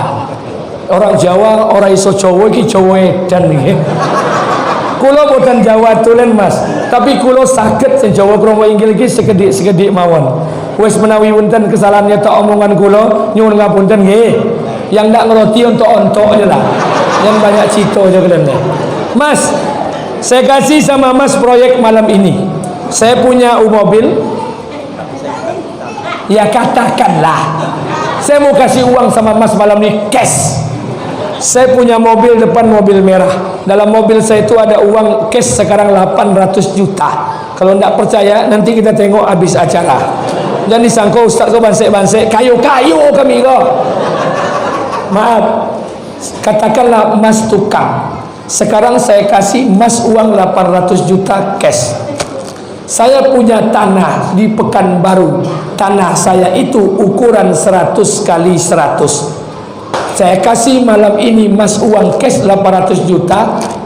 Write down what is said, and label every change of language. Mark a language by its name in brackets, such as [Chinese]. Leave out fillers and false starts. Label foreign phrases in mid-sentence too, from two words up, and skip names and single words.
[Javanese] Orang Jawa ora iso Jawa iki Jawa edan nggih. Kula boten Jawa tulen Mas, tapi kula saged sing Jawa krama inggil iki sekedik mawon. Wis menawi wonten kesalahannya tak omongan kula, nyuwun ngapunten nggih. [Indonesian] Yang ndak ngerti ontok-ontok aja lah. Yang banyak cito aja kalian. Mas, saya kasih sama Mas proyek malam ini. Saya punya mobil. Ya katakanlah saya mau kasih uang sama Mas malam ini cash. Saya punya mobil depan, mobil merah. Dalam mobil saya itu ada uang cash sekarang 800 juta. Kalau tidak percaya nanti kita tengok habis acara. Jangan disangka Ustaz kau bansek-bansek, kayu-kayu kami kok. Maaf, katakanlah Mas tukang. Sekarang saya kasih Mas uang 800 juta cash. Saya punya tanah di Pekanbaru. Tanah saya itu ukuran 100 kali 100. Saya kasih malam ini Mas uang cash 800 juta.